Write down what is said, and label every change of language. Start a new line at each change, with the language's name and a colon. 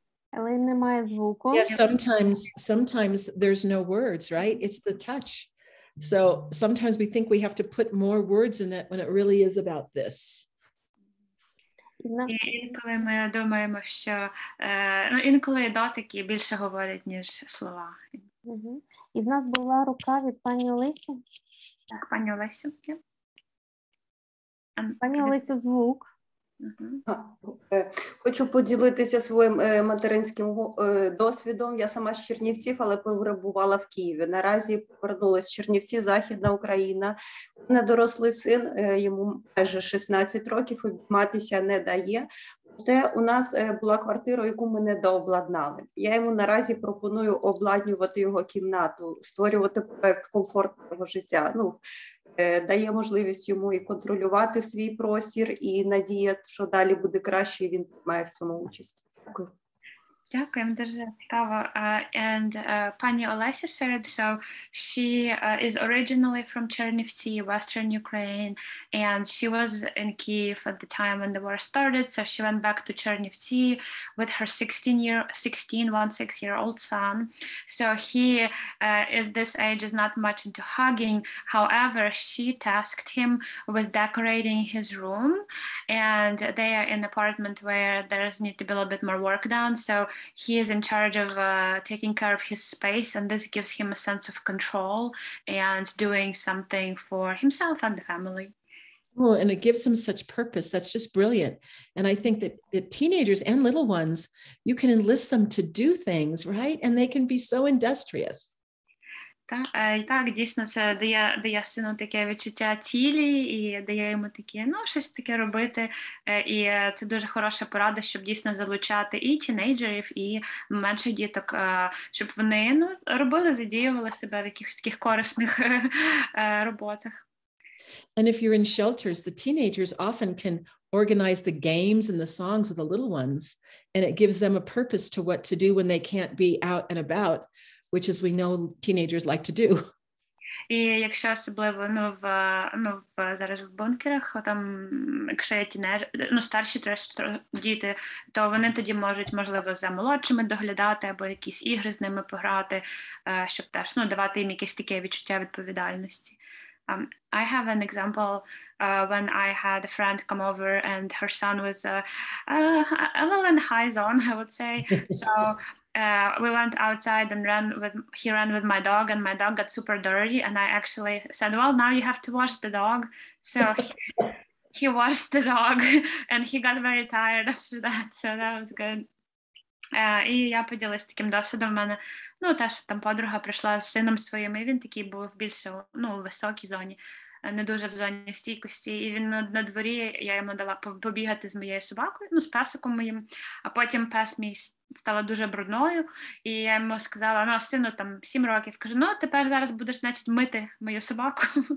Ukrainian: Але немає звуку.
English: Yes, sometimes there's no words, right? It's the touch. So sometimes we think we have to put more words in it when it really is about this.
Ukrainian: І інколи ми думаємо, що інколи дотики більше говорять, ніж слова. І в нас була рука від пані Олесі. Так, пані Олесю. Пані Олесю, звук. Хочу поділитися своїм материнським досвідом. Я сама з Чернівців, але перебувала в Києві. Наразі повернулася з Чернівці, Західна Україна. Недорослий син, йому майже 16 років, обійматися не дає. Проте у нас була квартира, яку ми недообладнали. Я йому наразі пропоную обладнювати його кімнату, створювати проєкт комфортного життя. Дає можливість йому і контролювати свій простір, і надія, що далі буде краще, і він має в цьому участь. Дякую. Дякуємо, дуже цікаво.
English: And пані Олеся shared, so she is originally from Chernivtsi, Western Ukraine, and she was in Kyiv at the time when the war started, so she went back to Chernivtsi with her 16-year-old son. So he is this age, is not much into hugging. However, she tasked him with decorating his room, and they are in an apartment where there's need to be a little bit more work done. So he is in charge of taking care of his space, and this gives him a sense of control and doing something for himself and the family. Oh, and it gives them such purpose. That's just brilliant. And I think that teenagers and little ones, you can enlist them to do things, right? And they can be so industrious.
Ukrainian: Так, дійсно, це дає сину таке відчуття цілі і дає йому таке, щось таке робити. І це дуже хороша порада, щоб дійсно залучати і тінейджерів, і менших діток, щоб вони робили, задіювали себе в якихось таких корисних роботах.
English: And if you're in shelters, the teenagers often can organize the games and the songs with the little ones, and it gives them a purpose to what to do when they can't be out and about, which is we know teenagers like to do.
Ukrainian: І якщо особливо зараз в бункерах, там, якщо є старші діти, то вони тоді можуть, можливо, за молодшими доглядати або якісь ігри з ними пограти, щоб теж давати їм якесь таке відчуття відповідальності.
English: I have an example when I had a friend come over and her son was a little in high zone, I would say. So we went outside and he ran with my dog, and my dog got super dirty, and I actually said, well, now you have to wash the dog. So he washed the dog and he got very tired after that, so that was good.
Ukrainian: І я поділилась таким досвідом. В мене, теж там подруга прийшла з сином своїм, і він такий був більше, у високій зоні, не дуже в зоні стійкості. І він на дворі, я йому дала побігати з моєю собакою, з песиком моїм, а потім пес мій стала дуже брудною, і я йому сказала, сину, там 7 років, кажу, тепер зараз будеш, значить, мити мою собаку.